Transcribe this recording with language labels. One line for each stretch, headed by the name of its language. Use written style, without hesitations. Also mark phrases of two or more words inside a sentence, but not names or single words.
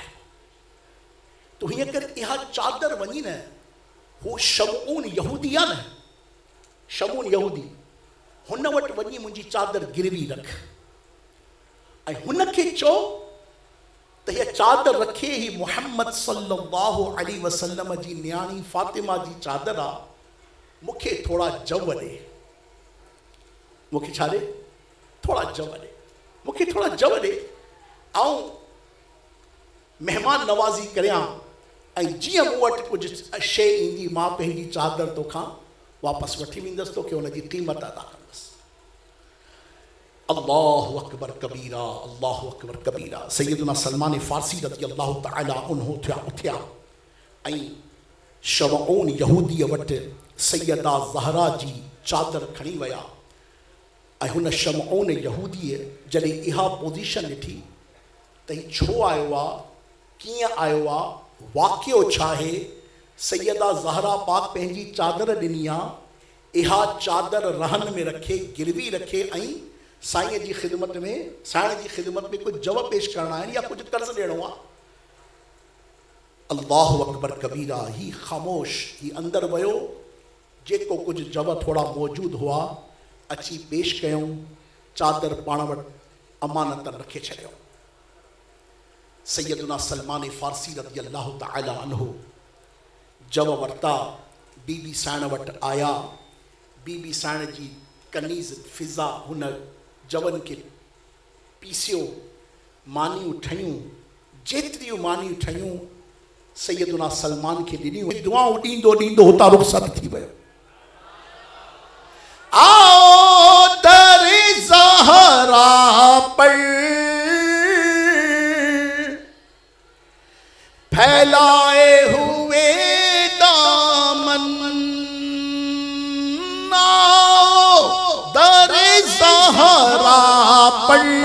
Sindhi: तो हीअं करे इहा चादर वञी न हू शमून यहूदी आहे न, शमून यहूदी, हुन वटि वञी मुंहिंजी चादर गिरवी रख ऐं हुनखे चओ त हीअ चादर रखे ही मुहम्मद
Arabic: صلى الله عليه وسلم
Sindhi: जी न्याणी फातिमा जी चादर आहे, मूंखे थोड़ा जव ॾे, मूंखे छा ॾे, थोड़ा जव ॾे, मूंखे थोड़ा जव ॾे, ऐं महिमान नवाज़ी करियां ऐं जीअं मूं वटि कुझु शइ ईंदी मां पंहिंजी चादर तोखां वापसि वठी वेंदुसि, तोखे हुनजी क़ीमत अदा कंदुसि।
Arabic: الله أكبر كبيرا، الله أكبر كبيرا.
Sindhi: सैयदना सलमान फारसी
Arabic: رضي الله تعالى عنه
Sindhi: उथिया ऐं शमऊन यहूदीअ वटि सैयदा ज़हरा जी चादर खणी विया ऐं हुन शमऊन यहूदीअ जॾहिं इहा पोज़ीशन ॾिठी त हीउ छो आयो आहे, कीअं आयो आहे, वाक़ियो छा आहे। सैयदा ज़हरा पाक पंहिंजी चादर ॾिनी आहे, इहा चादर रहन में रखे, गिरवी रखे ऐं साईं जी ख़िदमत में, साईं जी ख़िदमत में कुझु जव पेश करणा आहिनि या कुझु कर्ज़ ॾियणो आहे।
Arabic: الله أكبر كبيرا.
Sindhi: ही ख़ामोश, ही अंदरि वियो, जेको कुझु जव थोड़ा मौजूदु हुआ अची पेश कयूं, चादर पाण वटि अमानत रखे छॾियो। सैयदना सलमान फारसी
Arabic: رضي الله تعالى عنه
Sindhi: जव वरता, बीबी साइण वटि आया, बीबी साइण जी कनीज़ फिज़ा हुन जवनि खे पीसियो, मानियूं ठहियूं, जेतिरियूं मानियूं ठहियूं सैयदना सलमान खे ॾिनियूं, दुआऊं ॾींदो ॾींदो हुतां रुख़सत थी वियो।
Urdu: آؤ در زہرا پر پھیلائے ہوئے دامن، در زہرا پر